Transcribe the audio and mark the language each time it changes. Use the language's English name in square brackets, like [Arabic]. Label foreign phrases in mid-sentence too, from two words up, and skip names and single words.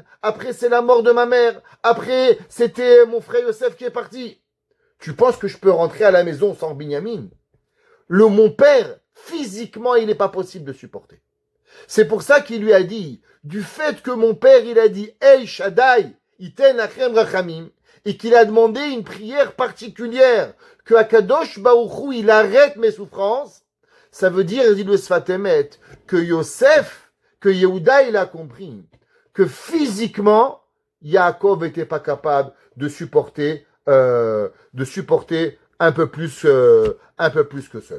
[French] Après, c'est la mort de ma mère. Après, c'était mon frère Yosef qui est parti. Tu penses que je peux rentrer à la maison sans Binyamin? Mon père, physiquement, il n'est pas possible de supporter. C'est pour ça qu'il lui a dit, du fait que mon père, il a dit, [Hebrew] ואל שדי, יתן לכם רחמים, [French] et qu'il a demandé une prière particulière, que [Hebrew] הקדוש ברוך הוא, [French] il arrête mes souffrances, ça veut dire, dit le Sfat Emet, que Yosef, que Yehuda, il a compris, que physiquement, Yaakov n'était pas capable de supporter un peu plus que cela.